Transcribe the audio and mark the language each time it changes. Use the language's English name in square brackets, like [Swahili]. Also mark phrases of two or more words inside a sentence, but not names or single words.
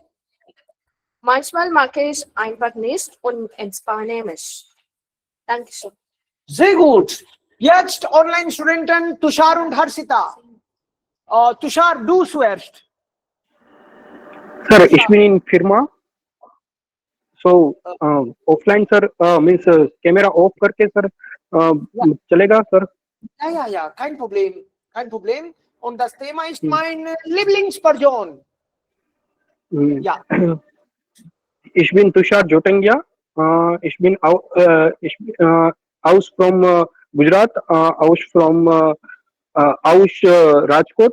[German] Manchmal mache ich einfach nichts und entspanne mich. Dankeschön. Sehr gut. Jetzt Online-Studenten Tushar und Harshita. Tushar, du zuerst. Sir, ich bin in Firma. [English] So, offline sir, means camera off करके sir चलेगा sir? [German] Ja, kein Problem. Kein Problem. Und das Thema ist mein Lieblingsperson. Ja. Ich bin Tushar Jotangia. Ich bin aus from Gujarat, aus from aus Rajkot.